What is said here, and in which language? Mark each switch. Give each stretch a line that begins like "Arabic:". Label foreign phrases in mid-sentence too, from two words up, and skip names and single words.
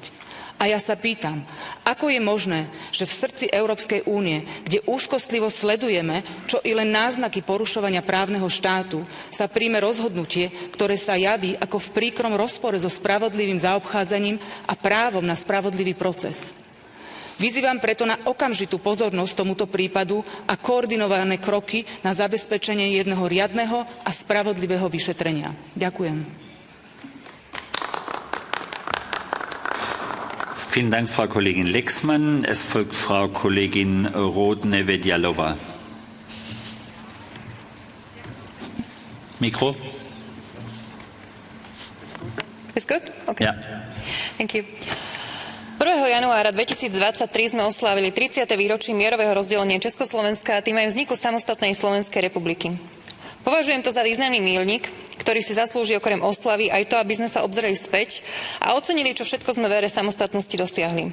Slovak: A ja sa pýtam, ako je možné, že v srdci Európskej únie, kde úzkostlivo sledujeme, čo i len náznaky porušovania právneho štátu, sa príjme rozhodnutie, ktoré sa javí ako v príkrom rozpore so spravodlivým zaobchádzaním a právom na spravodlivý proces. Vyzývam preto na okamžitú pozornosť tomuto prípadu a koordinované kroky na zabezpečenie jedného riadneho a spravodlivého vyšetrenia. Ďakujem.
German: Vielen Dank, Frau Kollegin Lexmann. Es folgt Frau Kollegin Roth-Nevedjalova. Mikro.
English: Is good? Okay.
German: Ja.
English: Thank you. 1.
Slovak: januára 2023 sme oslávili 30. výročie mierového rozdelenia Československa a tým aj vzniku samostatnej Slovenskej republiky. Považujem to za významný míľnik, ktorý si zaslúži okrem oslavy aj to, aby sme sa obzreli späť a ocenili, čo všetko sme v ére samostatnosti dosiahli.